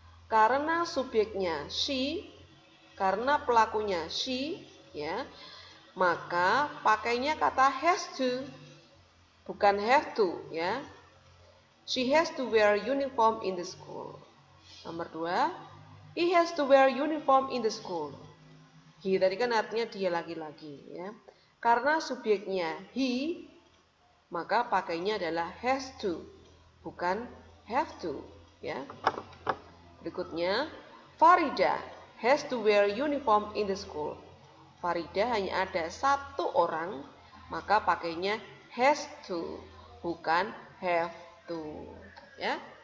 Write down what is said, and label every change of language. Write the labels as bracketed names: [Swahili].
[Indonesian] Karena subjeknya she, karena pelakunya she, ya, maka pakainya kata has to, bukan have to, ya. [English] She has to wear uniform in the school. [Indonesian] Nomor 2, [English] he has to wear uniform in the school. [Indonesian] He tadi kan artinya dia laki-laki, ya. Karena subjeknya he, maka pakainya adalah has to, bukan have to, ya. Berikutnya, [English] Farida has to wear uniform in the school. [Indonesian] Farida hanya ada 1 orang, maka pakainya has to, bukan have to. Ya.